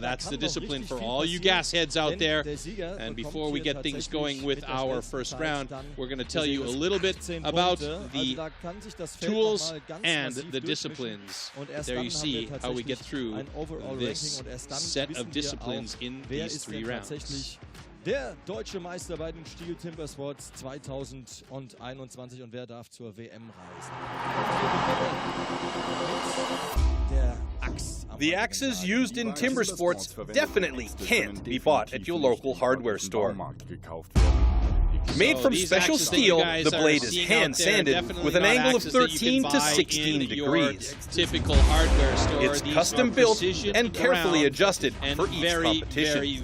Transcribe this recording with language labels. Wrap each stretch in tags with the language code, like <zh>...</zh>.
<en>That's the discipline for all you gas heads out there. And before we get things going with our first round, we're going to tell you a little bit about the tools and the disciplines. There you see how we get through this set of disciplines in these 3 rounds.</en> <de>Der deutsche Meister bei den STIHL Timbersports 2021 und wer darf zur WM reisen? Der</de> <en>The axes used in timber sports definitely can't be bought at your local hardware store. Made from special steel, the blade is hand-sanded with an angle of 13 to 16 degrees. Typical hardware store. It's custom built and carefully adjusted for each competition.</en>